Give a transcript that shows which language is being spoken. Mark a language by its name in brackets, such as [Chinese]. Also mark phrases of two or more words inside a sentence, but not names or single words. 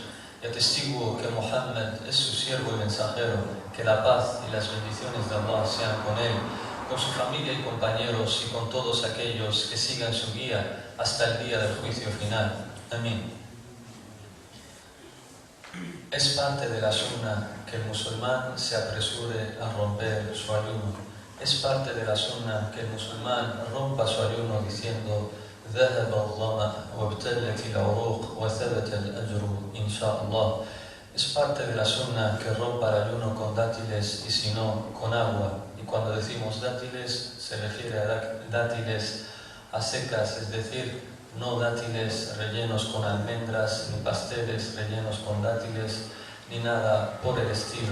[Spanish] Y atestiguo que Muhammad es su siervo y mensajero, que la paz y las bendiciones de Allah sean con él, con su familia y compañeros y con todos aquellos que sigan su guía hasta el día del juicio final. Amén. Es parte de la sunna que el musulmán se apresure a romper su ayuno. Es parte de la sunna que el musulmán rompa su ayuno diciendo [Arabic] ذهب الظمأ وابتلت العروق وثبت الأجر إن شاء الله. [Spanish] Es parte de la sunna que rompa el ayuno con dátiles y si no, con agua. Y cuando decimos dátiles, se refiere a dátiles a secas, es decir, no dátiles rellenos con almendras, ni pasteles rellenos con dátiles, ni nada por el estilo.